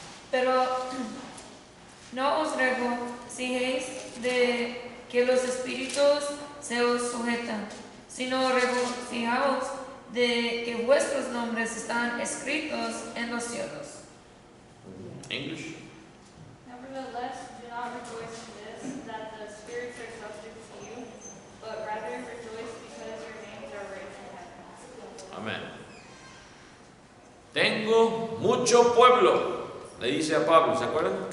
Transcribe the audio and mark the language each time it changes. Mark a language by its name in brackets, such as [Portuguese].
[Spanish] Pero no os regocijéis de que los espíritus se os sujetan, sino regocijaos de que vuestros nombres están escritos en los cielos. [English] English. Nevertheless, do not rejoice in this, that the spirits are subject to you, but rather rejoice because your names are written in heaven. [Spanish] Amén. Tengo mucho pueblo, le dice a Pablo, ¿se acuerdan?